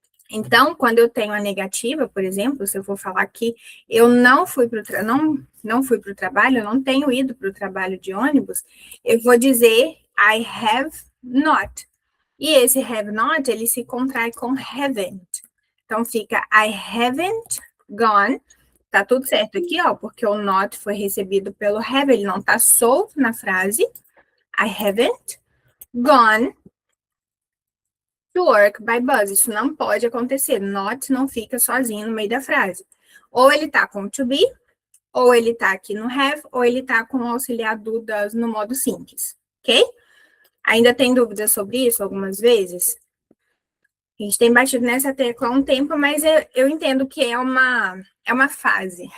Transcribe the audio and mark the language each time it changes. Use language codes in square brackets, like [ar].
[pt] Então, quando eu tenho a negativa, por exemplo, se eu for falar que eu não fui para o trabalho, eu não tenho ido para o trabalho de ônibus, eu vou dizer [en] I have not. [pt] E esse have not, ele se contrai com haven't. Então, fica [en] I haven't gone. [pt] Tá tudo certo aqui, ó, porque o not foi recebido pelo have, ele não tá solto na frase. [en] I haven't gone to work by bus. [pt] Isso não pode acontecer. Not não fica sozinho no meio da frase. Ou ele tá com to be, ou ele tá aqui no have, ou ele tá com o auxiliar do does no modo simples, ok? Ainda tem dúvidas sobre isso algumas vezes? A gente tem batido nessa tecla há um tempo, mas eu entendo que é uma fase.